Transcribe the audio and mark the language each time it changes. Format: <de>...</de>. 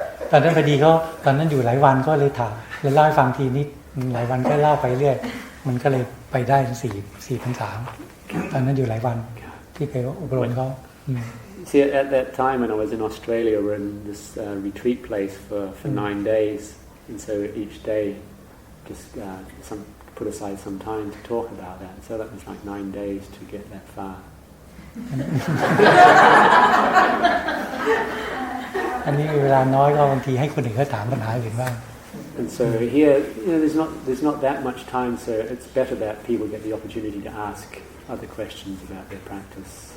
<th>ตอนนั้นพอดีเขาตอนนั้นอยู่หลายวันก็เลยถามแล้วเล่าให้ฟังทีนิดหลายวันก็เล่าไปเรื่อยมันก็เลยไปได้ถึง4 พรรษาตอนนั้นอยู่หลายวันที่ไปอบรมเขา</th> <en>See, at that time when I was in Australia, we were in this retreat place for 9 days, and so each day just put aside some time to talk about that. So that was like 9 days to get that far.</en> <th>อันนี้เวลาน้อยก็บางทีให้คนอื่นเขาถามปัญหาอื่นบ้าง</th> <en>And so here, there's not that much time, so it's better that people get the opportunity to ask other questions about their practice.</en>